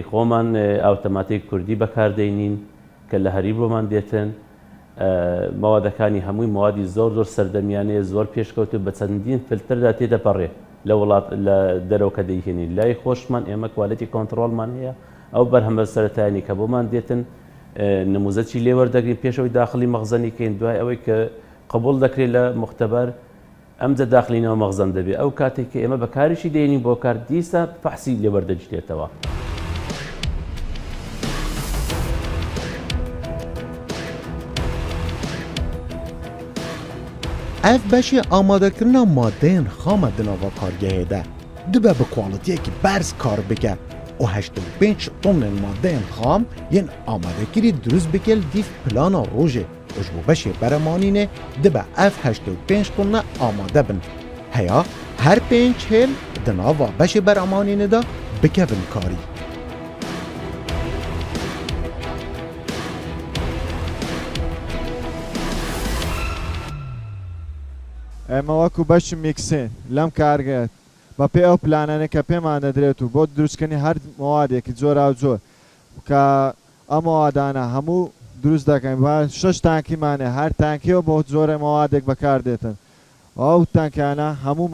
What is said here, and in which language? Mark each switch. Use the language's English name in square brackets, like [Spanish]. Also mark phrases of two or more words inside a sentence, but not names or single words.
[Central Kurdish] خۆمان ئەو تەماتەی کوردی بەکاردەینین کە لە هەری بۆمان دێتن مەوادەکانی هەمووی مەوادی زۆر سەردەمیانەیە زۆر پێشکەوتو بە چەندین فلتردا تێدەپەڕێ لە وڵات لە دەرەوەکە دەیهێنین لای خۆشمان ئێمە کوالیتی کۆنتترۆلمان هەیە ئەو بەرهەمە سەرەتایانی کە بۆمان دێتن نموزەتی لێوەردەگرین پێشەوەی داخلی مەغزەنی کەین دوای ئەوەی کە قبول دەکرێت لە مختبەر ئەمجە داخلینەوە مەغزەن دەبێت ئەو کاتێک کە ئێمە بەکاریشی دێنین بۆ کار دیسە فەحسی لێوەردەگیرێتەوە. [Kurdish] ev beşê amadekirina madeyên xam di nava kargehê de dibe bi kwalitiyekî berz kar bike û 85 tonên madeyên xam yên amadekirî durust bikel dîv plana rojê û ji bo beşê beremanînê dibe ev 85 tonne amade bin. Heya her 5 hêl di nava beşê beremanînê de bikevin karî. [Central Kurdish] ئێمە وەکو بەشی میکسین لەم کارگەت بە پێ ئەو پلانانە کە پێمان دەدرێت و بۆ دروستکردنی هەر مەوادێکی زۆر کە ئەم مەوادانە هەموو دروست دەکەین 6 تانکیمانێ هەر تانکیەوە بۆ زۆرە مەوادێک بەکاردێتن ئەو تانکیانە هەموو